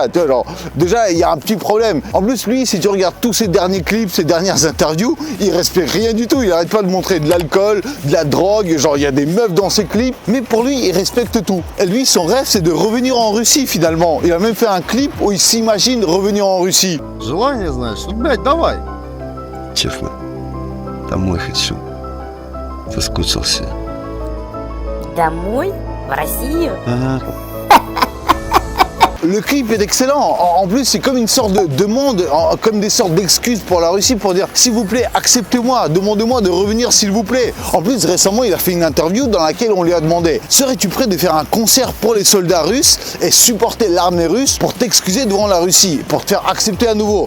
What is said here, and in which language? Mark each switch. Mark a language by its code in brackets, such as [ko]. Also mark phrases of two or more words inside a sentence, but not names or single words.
[fr] Alors, déjà, il y a un petit problème. En plus, lui, si tu regardes tous ses derniers clips, ses dernières interviews, il respecte rien du tout. Il n'arrête pas de montrer de l'alcool, de la drogue, genre il y a des meufs dans ses clips. Mais pour lui, il respecte tout. Et lui, son rêve, c'est de revenir en Russie, finalement. Il a même fait un clip où il s'imagine revenir en Russie. [ru] Желание, знаешь, ну, блядь, давай. Честно, домой хочу. Соскучился. Домой? В Россию? [fr] Le clip est excellent. En plus, c'est comme une sorte de demande, comme des sortes d'excuses pour la Russie pour dire s'il vous plaît, acceptez-moi, demandez-moi de revenir s'il vous plaît. En plus, récemment, il a fait une interview dans laquelle on lui a demandé serais-tu prêt de faire un concert pour les soldats russes et supporter l'armée russe pour t'excuser devant la Russie, pour te faire accepter à nouveau?